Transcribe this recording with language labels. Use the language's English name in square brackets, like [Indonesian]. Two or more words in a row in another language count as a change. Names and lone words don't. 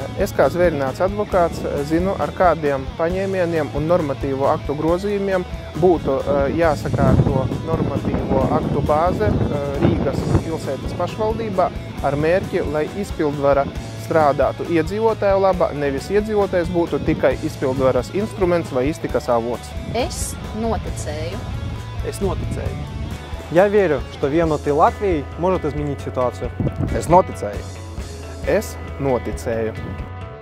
[Latvian] Es kā zvērināts advokāts zinu, ar kādiem paņēmieniem un normatīvo aktu grozījumiem būtu jāsakārto normatīvo aktu bāze Rīgas pilsētas pašvaldībā ar mērķi, lai izpildvara strādātu iedzīvotāju labā, nevis iedzīvotājs būtu tikai izpildvaras instruments vai iztikas avots. Es noticēju. Es noticēju. [Russian] Я верю, что Vienoti Latvijai может изменить ситуацию. [Latvian] Es noticēju. Es noticēju.